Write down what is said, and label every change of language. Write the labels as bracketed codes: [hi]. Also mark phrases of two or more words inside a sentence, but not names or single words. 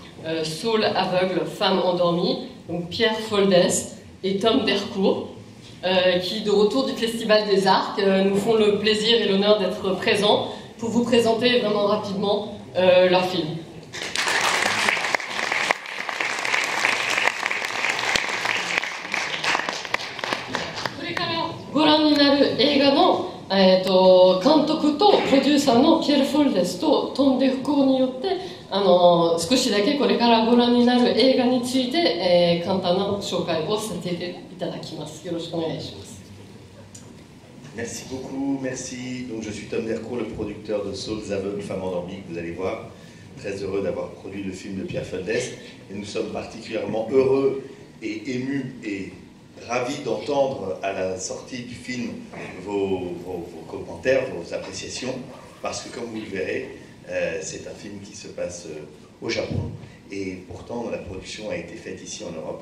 [fr] Saule aveugle, femme endormie, donc Pierre Foldès et Tom Dercourt, qui, de retour du Festival des Arcs, nous font le plaisir et l'honneur d'être présents pour vous présenter vraiment rapidement leur film. [ja] Pier Tom Dercourt によって少しだけこれからご覧になる映画について、簡単な紹介をさせていただきます。よろしくお願いします。 [fr] Merci beaucoup, merci. Donc je suis Tom Dercourt, le producteur de Saules aveugles, femmes endormies, que vous allez voir. Très heureux d'avoir produit le film de Pierre Foldès. Et nous sommes particulièrement heureux et émus et ravis d'entendre à la sortie du film vos commentaires, vos appréciations, parce que comme vous le verrez, c'est un film qui se passe au Japon et pourtant la production a été faite ici en Europe.